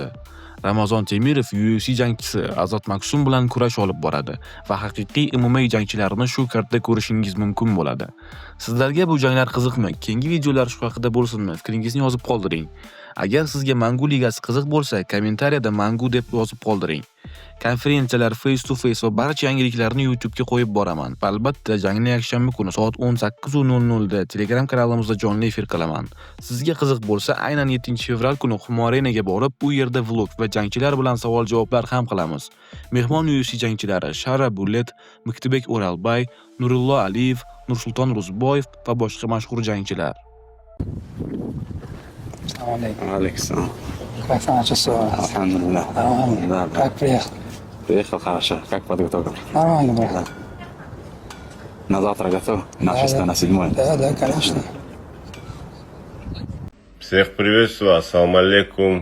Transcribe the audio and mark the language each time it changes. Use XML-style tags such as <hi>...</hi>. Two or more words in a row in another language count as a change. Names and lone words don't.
<uz>Ramazon Temirov UFC jangchisi Azat Maksum bilan kurash olib boradi va haqiqiy MMA jangchilarini shu kartda ko'rishingiz mumkin bo'ladi. Sizlarga bu janglar qiziqmi? Keyingi videolar shu haqida bo'lsinmi? Fikringizni yozib qoldiring. Agar sizga Mangu ligasi qiziq bo'lsa, kommentariyada Mangu deb yozib qoldiring. Konferensiyalar,</uz> <en>face to face</en> <uz>va barcha yangiliklarni YouTube ga qo'yib boraman. Albatta, jangni yakshanba kuni soat 18:00 da Telegram kanalimizda jonli efir qilaman. Sizga qiziq bo'lsa, aynan 7-fevral kuni Humo Arenaga borib, bu yerda vlog va jangchilar bilan savol-javoblar ham qilamiz. Mehmon UFC jangchilari Shara Bullet, Miktibek O'ralbay, Nurullo Aliyev, Nursulton Ro'ziboyev va boshqa mashhur jangchilar.</uz> <ru>Александр. Как самое чувство? Алхамдулилlah. Нормально. Да. Как приехал? Приехал хорошо. Как подготовка? Нормально, брат. Да. На завтра готов? На 6, на 7? Да, конечно. Всех приветствую,</ru> <ar>السلام عليكم.</ar>